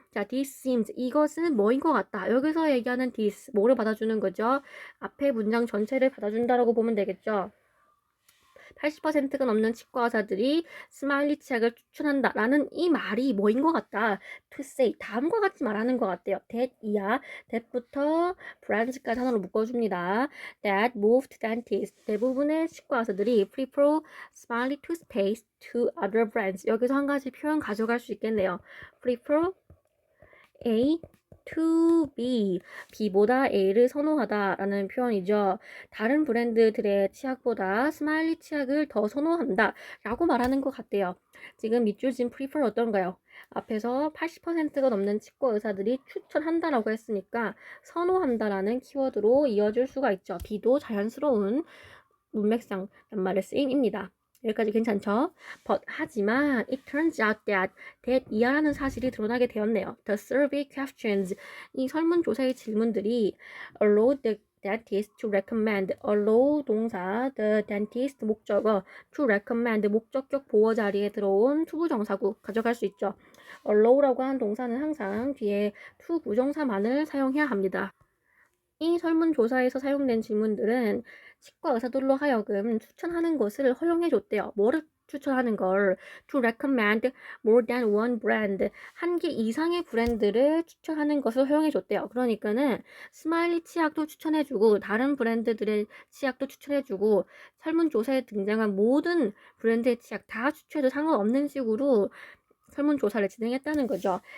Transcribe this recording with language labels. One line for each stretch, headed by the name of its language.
Korean: 자, this seems 이것은 뭐인 것 같다. 여기서 얘기하는 this 뭐를 받아주는 거죠? 앞에 문장 전체를 받아준다라고 보면 되겠죠. 80%가 넘는 치과 의사들이 스마일리 치약을 추천한다라는 이 말이 뭐인 것 같다. To say 다음과 같이 말하는 것 같대요. that 이하 that부터 brands까지 하나로 묶어줍니다.
English: That most dentists
Korean: 대부분의 치과 의사들이
English: prefer smiley toothpaste to other brands.
Korean: 여기서 한 가지 표현 가져갈 수 있겠네요. prefer A to B, B보다 A를 선호하다라는 표현이죠. 다른 브랜드들의 치약보다 스마일리 치약을 더 선호한다 라고 말하는 것 같대요. 지금 밑줄 진 prefer 어떤가요? 앞에서 80%가 넘는 치과 의사들이 추천한다라고 했으니까 선호한다라는 키워드로 이어질 수가 있죠. B도 자연스러운 문맥상 낱말의 쓰임입니다. 여기까지 괜찮죠? But 하지만
English: it turns out that
Korean: 이하라는 사실이 드러나게 되었네요.
English: The survey questions
Korean: 이 설문조사의 질문들이
English: allowed the dentist to recommend
Korean: allow 동사 the dentist 목적어 to recommend 목적격 보어 자리에 들어온 투부정사구 가져갈 수 있죠. allow라고 하는 동사는 항상 뒤에 to 부정사만을 사용해야 합니다. 이 설문조사에서 사용된 질문들은 치과 의사들로 하여금 추천하는 것을 허용해줬대요. 뭐를 추천하는 걸?
English: To recommend more than one brand.
Korean: 한 개 이상의 브랜드를 추천하는 것을 허용해줬대요. 그러니까는 스마일리 치약도 추천해주고 다른 브랜드들의 치약도 추천해주고 설문조사에 등장한 모든 브랜드의 치약 다 추천해도 상관없는 식으로 설문조사를 진행했다는 거죠.